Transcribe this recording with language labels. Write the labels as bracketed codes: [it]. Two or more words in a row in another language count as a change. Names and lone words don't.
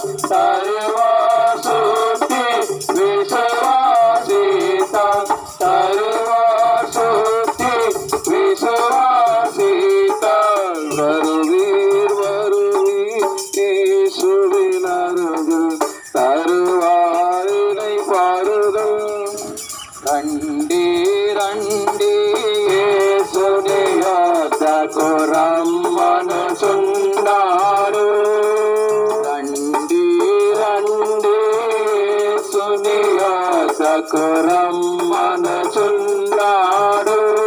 [ta] சர்வசுத்தி விசுவாசித்தார், சர்வசுத்தி விசுவாசித்தார். வருவீர் வருவீர் இயேசுவின் அருகில் தருவாரினை பாருதல். [te] రండి యేసుని యొద్దకు రమ్మనుచున్నాడు. రండి యేసుని యొద్దకు రమ్మనుచున్నాడు.